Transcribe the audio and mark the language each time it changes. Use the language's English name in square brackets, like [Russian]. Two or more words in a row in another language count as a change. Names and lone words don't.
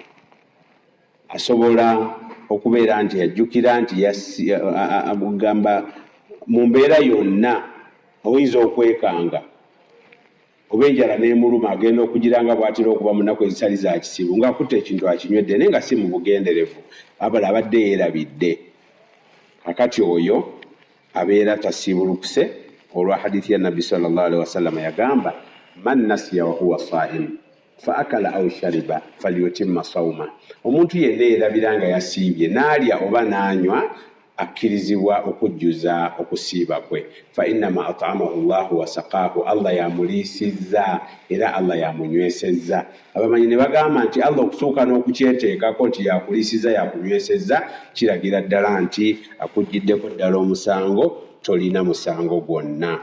[Ganda] Asobola okubeera nti yajjukira nti agamba mu mbeera yonna oyinza okwekanga oba enjala n'emuluma agenda okugiranga bw'atera okuba mu nnaku ezitali za kisiibu ng'akutte ekintu akinywedde naye nga si mu bugenderevu, abala abadde yeerabidde. Kakati oyo abeera tasiibulukuse olwa hadithi ya Nabbi [Arabic] صلى الله عليه وسلم yagamba من نسي وهو صائم فأكل أو شرب فليتم صومه. [Ganda] Omuntu yenna yeerabira nga yasiibye n'alya oba n'anywa akkirizibwa okujjuza okusiiba kwe. [Arabic] فإنما أطعمه الله وسقاه, [Ganda] Allah yamuliisizza era Allah yamunywesezza. Abamanyi ne bagamba nti Allah okutuuka n'okukyeteekako nti yakuliisizza yakunywesezza kiragira ddala nti akuggiddeko ddala omusango, tolina musango gwonna.